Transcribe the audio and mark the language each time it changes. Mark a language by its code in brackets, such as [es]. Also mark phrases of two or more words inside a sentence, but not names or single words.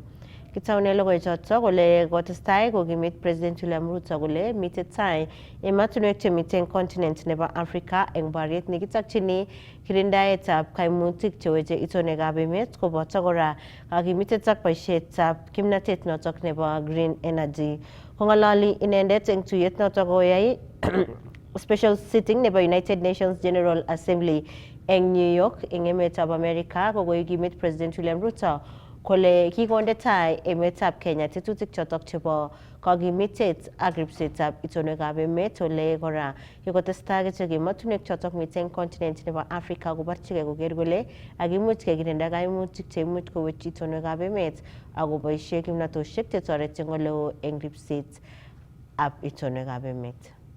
[kln] Kitaune logoiwek chotok kole kotestai kokimit President William Ruto kole mite tai ematunwek chemiten continent nebo Africa eng bariet nekitakchini kirindaetab kaimutik cheweche itonwekab emet koboto kora kakimitet ak boisietab kimnatet notok nebo [en] green energy. [kln] Kong'ololi inendet eng tuyet notok koyai [en] special sitting [kln] nebo United Nations General Assembly eng New York eng emetab America kokikimit President William Ruto kole kikonde tai emetab Kenya tetutik chotok chebo kakimitet ak ripsetab itonwekab emet ole kora kikotestai kichek emotunwek chotok miten continent nebo Africa koborchigei koker kole akimuch kekirinda kaimutik cheimuch kowech itonwekab emet akoboisie kimnatosiek chetoreti eng oleo eng ripsetab itonwekab emet.